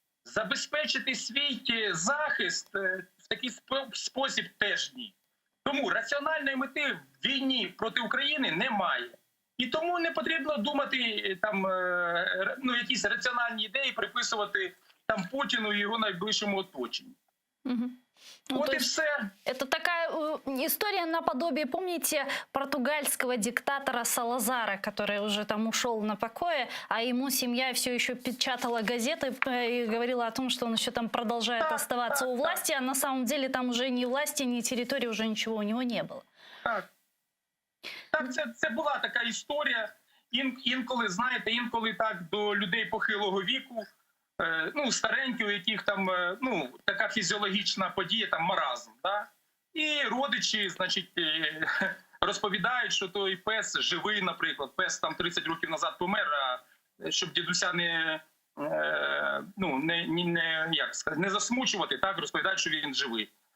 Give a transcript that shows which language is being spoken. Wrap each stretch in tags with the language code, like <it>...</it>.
<uk>Забезпечити свій захист в такий спосіб теж ні. Тому раціональної мети в війні проти України немає. І тому не потрібно думати там, ну, якісь раціональні ідеї приписувати там Путіну і його найближчому оточенню. Угу. Ну, От і все.</uk> <ru>Это такая история наподобие, помните, португальского диктатора Салазара, который уже там ушел на покое, а ему семья все еще печатала газеты и говорила о том, что он еще там продолжает оставаться у власти, а на самом деле там уже ни власти, ни территории, уже ничего у него не было.</ru> <uk>Так, це була така історія. Інколи, знаєте, інколи так до людей похилого віку, ну, старенькі, у яких там, ну, така фізіологічна подія, там, маразм, да? І родичі, значить, розповідають, що той пес живий, наприклад, пес там 30 років назад помер, а щоб дідуся не засмучувати, так, розповідають, що він живий.</uk>